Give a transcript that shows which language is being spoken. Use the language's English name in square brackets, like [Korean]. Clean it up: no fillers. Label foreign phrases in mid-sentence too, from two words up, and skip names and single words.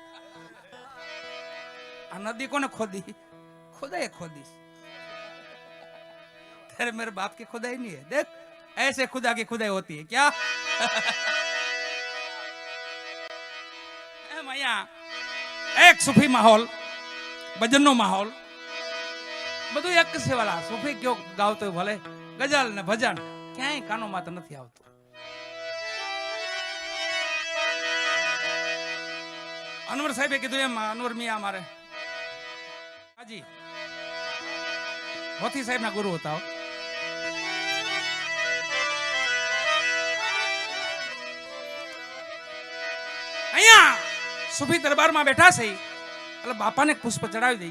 [Gujarati] આ નદી કોણે ખોદી? ખુદાઈ ખોદી. [Hindi] तेरे मेरे बाप की खुदाई नहीं है. देख ऐसे खुदा की खुदाई होती है क्या? [Gujarati] એક સૂફી માહોલ, ભજન નો માહોલ, બધું એક છે વાલા. સૂફી કયો ગાવતો ભલે ગઝલ ને ભજન ક્યાંય કાનો માત નથી આવતો. અનવર સાહેબે કીધું એમ અનવર મિયા મારે હાજી હોથી સાહેબ ના ગુરુ હતા. અહીંયા સુફી દરબારમાં બેઠા છે એટલે બાપાને પુષ્પ ચડાવી દઈ.